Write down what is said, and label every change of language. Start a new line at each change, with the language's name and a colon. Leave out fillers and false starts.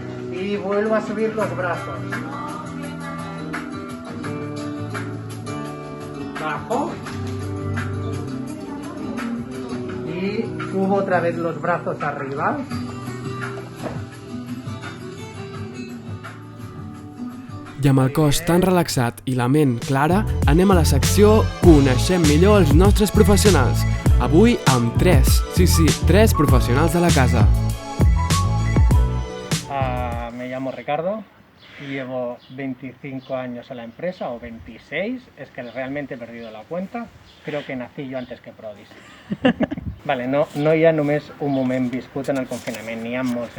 Spanish: Y vuelvo a subir los brazos. Bajo y subo otra vez los brazos arriba.
Catalan: I amb el cos tan relaxat i la ment clara, anem a la secció Coneixem millor els nostres professionals. Avui amb tres professionals de la casa.
Spanish: Me llamo Ricardo. Llevo 25 años en la empresa, o 26, es que realmente he perdido la cuenta. Creo que nací yo antes que Prodis.
Catalan: Vale, no hi ha només un moment viscut en el confinament, n'hi ha molts.